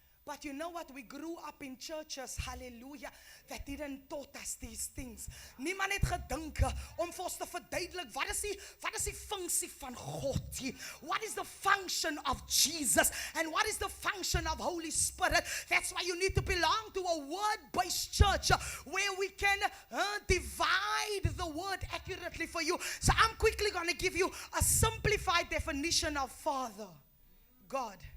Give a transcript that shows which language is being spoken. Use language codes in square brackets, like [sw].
[en] But you know what? We grew up in churches, hallelujah, that didn't taught us these things. [af] Niemand het gedink om vir ons te verduidelik wat is die funksie van God? [en] What is the function of Jesus? And what is the function of Holy Spirit? That's why you need to belong to a word-based church where we can divide the word accurately for you. So I'm quickly going to give you a simplified definition of Father, God.